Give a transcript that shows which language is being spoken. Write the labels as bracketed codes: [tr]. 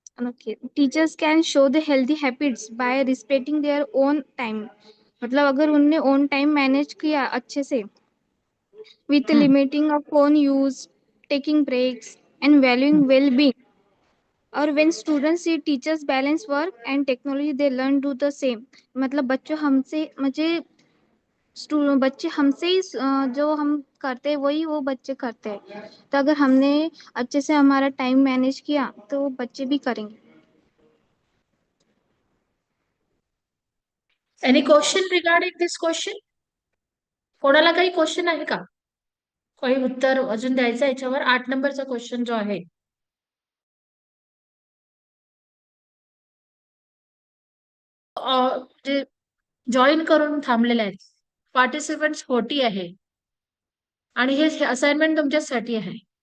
[en] okay, teachers can show the healthy habits by respecting their own time. [hi] मतलब अगर उनने [en] own time manage [hi] किया अच्छे से [en] with limiting of phone use, taking breaks and valuing well-being. और when students see teachers balance work and technology they learn do the same. [hi] मतलब बच्चे हमसे ही जो हम करते हैं वही वो बच्चे करते हैं, तो अगर हमने अच्छे से हमारा टाइम मैनेज किया तो बच्चे भी करेंगे. [en] Any question regarding this question? [mr] कोणाला काही क्वेश्चन आहे का? काही उत्तर अजून द्यायचं याच्यावर? 8 नंबरचा क्वेश्चन जो आहे. जे जॉईन करून थांबलेले आहेत पार्टिसिपंट्स 40 आहे आणि हे असाइनमेंट तुमच्यासाठी आहे.